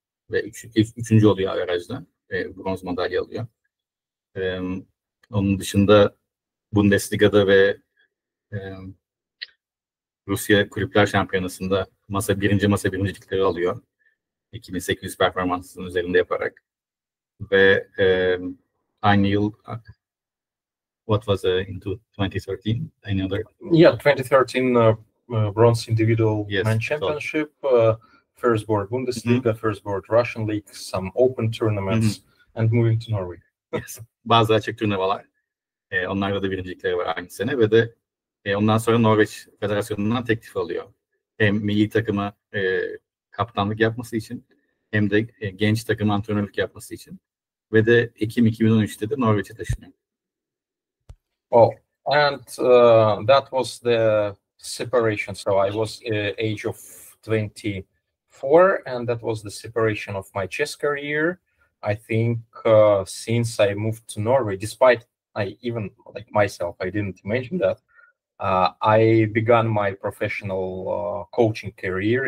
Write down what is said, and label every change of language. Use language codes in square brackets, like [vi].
[tr] Ve üçüncü oluyor averajda. Bronz madalya alıyor. Onun dışında Bundesliga'da ve Rusya Kulüpler Şampiyonası'nda birinci masa birincilikleri alıyor. 2800 performansının üzerinde yaparak. Ve aynı yıl [en] what was into 2013? Any other? Yeah, 2013 bronze individual men championship, first board Bundesliga, first board Russian League, some open tournaments, and moving to Norway. [tr] Yes. Bazı açık turnuvalar. Onlarda da birincilikleri var aynı sene ve de ondan sonra Norveç Federasyonu'ndan teklif alıyor. Hem milli takıma kaptanlık yapması için hem de genç takıma antrenörlük yapması için. Ve de Ekim 2013'te de Norveç'e taşınıyor. [en] Oh, and that was the separation. So I was age of 24, and that was the separation of my chess career. I think since I moved to Norway, despite I even like myself, I didn't mention that, I began my professional coaching career.